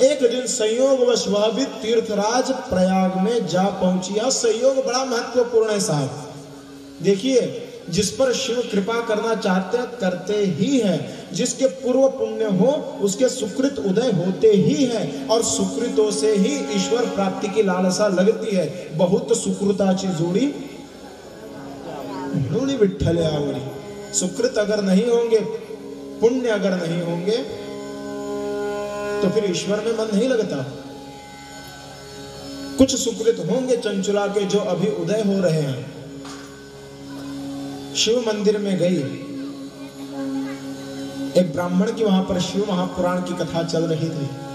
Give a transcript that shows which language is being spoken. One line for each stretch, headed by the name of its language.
Hindi: एक दिन संयोगवश वह भी तीर्थराज प्रयाग में जा पहुंची। यह संयोग बड़ा महत्वपूर्ण है साहब। देखिए, जिस पर शिव कृपा करना चाहते हैं करते ही हैं। जिसके पूर्व पुण्य हो उसके सुकृत उदय होते ही हैं, और सुकृतों से ही ईश्वर प्राप्ति की लालसा लगती है।
Marathi: बहुत सुकृताची जोड़ी म्हणून विठ्ठल आवडी।
Hindi: सुकृत अगर नहीं होंगे, पुण्य अगर नहीं होंगे, तो फिर ईश्वर में मन नहीं लगता। कुछ सुकृत होंगे चंचुला के जो अभी उदय हो रहे हैं। शिव मंदिर में गई, एक ब्राह्मण की वहां पर शिव महापुराण की कथा चल रही थी।